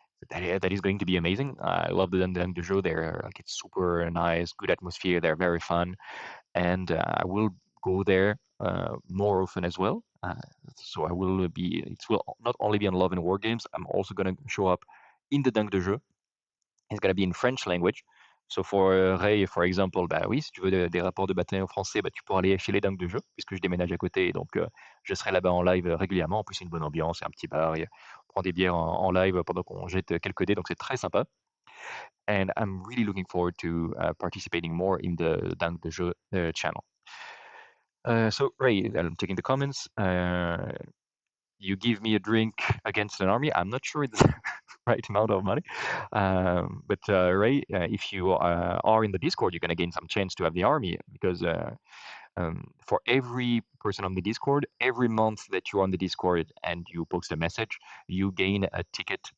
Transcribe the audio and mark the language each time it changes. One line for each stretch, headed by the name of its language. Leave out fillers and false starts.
English: That is going to be amazing. I love the Dunk de Jeu. They're like, it's super nice, good atmosphere. They're very fun, and I will go there more often as well. So I will be. It will not only be on Love and War Games. I'm also going to show up in the Dunk de Jeu. It's going to be in French language. So for Ray, for example,
French: bah oui, si tu veux des rapports de bataille en français, bah, tu pourras aller chez les Dingues de Jeu, puisque je déménage à côté. Donc, je serai là-bas en live régulièrement. En plus, c'est une bonne ambiance, c'est un petit bar. On prend des bières en live pendant qu'on jette quelques dés. Donc, c'est très sympa.
English: And I'm really looking forward to participating more in the Dingue de Jeu channel. So, Ray, I'm taking the comments. You give me a drink against an army. I'm not sure it's the right amount of money. But Ray, if you are in the Discord, you're going to gain some chance to have the army, because for every person on the Discord, every month that you're on the Discord and you post a message, you gain a ticket